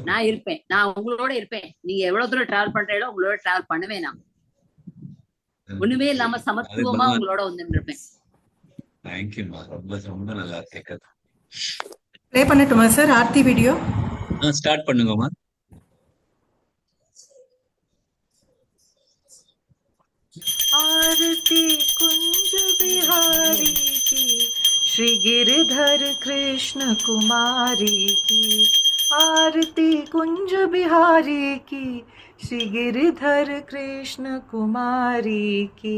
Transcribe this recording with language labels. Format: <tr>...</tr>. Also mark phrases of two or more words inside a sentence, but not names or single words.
<ta>நான் இருப்பேன், நான் உங்களோட இருப்பேன். நீங்க எவ்வளவு தூரம் டிராவல் பண்றீங்களோ உங்களோட டிராவல் பண்ணுவேன். நான் ஒண்ணுமே இல்லாம சமத்துவமா உங்களோட வந்து இருப்பேன். தேங்க்யூமா, ரொம்ப ரொம்ப நல்லா கேட்குது. ப்ளே பண்ணட்டுமா சார் ஆர்த்தி வீடியோ? ஸ்டார்ட் பண்ணுங்கம்மா.</ta> <hi>आरती कुंज बिहारी की, श्री गिरधर कृष्ण कुमारी की। आरती कुंज बिहारी की, श्री गिरधर कृष्ण कुमारी की।</hi>